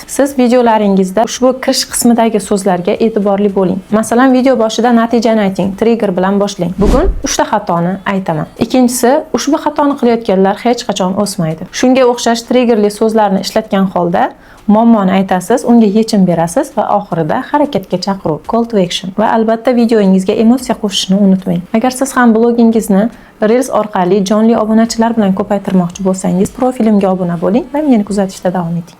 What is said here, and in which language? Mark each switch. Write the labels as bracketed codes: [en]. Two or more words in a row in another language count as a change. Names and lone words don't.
[uz] Siz videolaringizda ushbu kirish qismidagi so'zlarga e'tiborli bo'ling. Masalan, video boshida natijani ayting, trigger bilan boshlang. Bugun 3 ta xatoni aytaman. Ikkinchisi, ushbu xatoni qilayotganlar hech qachon o'smaydi. Shunga o'xshash triggerli so'zlarni ishlatgan holda muammoni aytasiz, unga yechim berasiz va oxirida harakatga chaqiruv, [en] call to action. [uz] Va albatta videoyingizga emotsiya qo'shishni unutmang. Agar siz ham blogingizni Reels orqali jonli obunachilar bilan ko'paytirmoqchi bo'lsangiz, profilimga obuna bo'ling va meni kuzatishda davom eting.